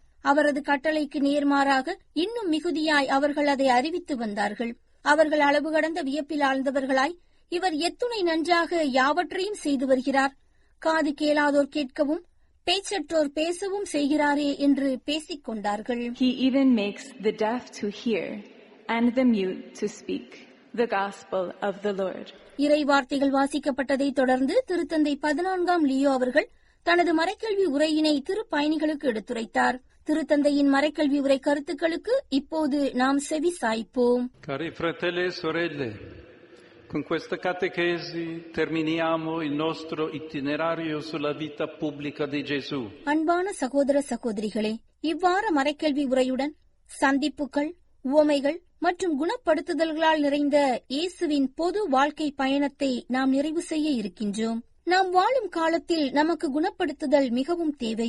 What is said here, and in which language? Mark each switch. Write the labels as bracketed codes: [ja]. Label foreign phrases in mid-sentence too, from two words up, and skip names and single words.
[ta] அவரது கட்டளைக்கு நேர்மாறாக இன்னும் மிகுதியாய் அவர்கள் அதை அறிவித்து வந்தார்கள். அவர்கள் அளவு கடந்த வியப்பில் ஆழ்ந்தவர்களாய், இவர் எத்துணை நன்றாக யாவற்றையும் செய்து வருகிறார், காது கேளாதோர் கேட்கவும் பேச்சற்றோர் பேசவும் செய்கிறாரே என்று பேசிக் கொண்டார்கள். [en] He even makes the deaf to hear and the mute to speak the gospel of the Lord. [ta] இறை வார்த்தைகள் வாசிக்கப்பட்டதை தொடர்ந்து திருத்தந்தை 14ஆம் லியோ அவர்கள் தனது மறைக்கல்வி உரையினை திருப்பயணிகளுக்கு எடுத்துரைத்தார். திருத்தந்தையின் மறைக்கல்வி உரை கருத்துக்களுக்கு இப்போது நாம் செவி சாய்ப்போம். [it] Cari fratelli e sorelle, con questa catechesi terminiamo il nostro itinerario sulla vita pubblica di Gesù. [ta] அன்பான சகோதர சகோதரிகளே, இவ்வாற மறைக்கல்வி உரையுடன் சந்திப்புகள், உவமைகள் மற்றும் குணப்படுத்துதல்களால் நிறைந்த இயேசுவின் பொது வாழ்க்கை பயணத்தை நாம் நிறைவு செய்ய இருக்கின்றோம். நாம் வாழும் காலத்தில் நமக்கு குணப்படுத்துதல் மிகவும் தேவை.